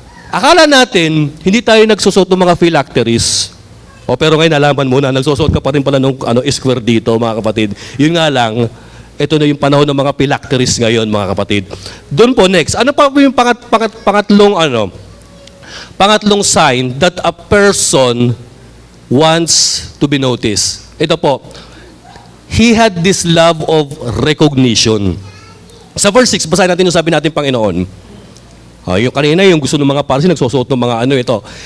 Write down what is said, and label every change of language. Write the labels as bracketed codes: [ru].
[tl] Akala natin, hindi tayo nagsusot ng mga phylacteries. Pero ngayon, nalaman mo na, nagsusot ka pa rin pala ng square dito, mga kapatid. Yun nga lang, ito na yung panahon ng mga phylacteries ngayon, mga kapatid. Doon po, next. Ano pa po yung pangatlong [en] Pangatlong sign that a person wants to be noticed. [tl] Ito po, [en] he had this love of recognition. [tl] Sa verse 6, basahin natin yung sabi natin Panginoon. Yung kanina, yung gusto ng mga Pharisee, nagsusuot ng mga ito.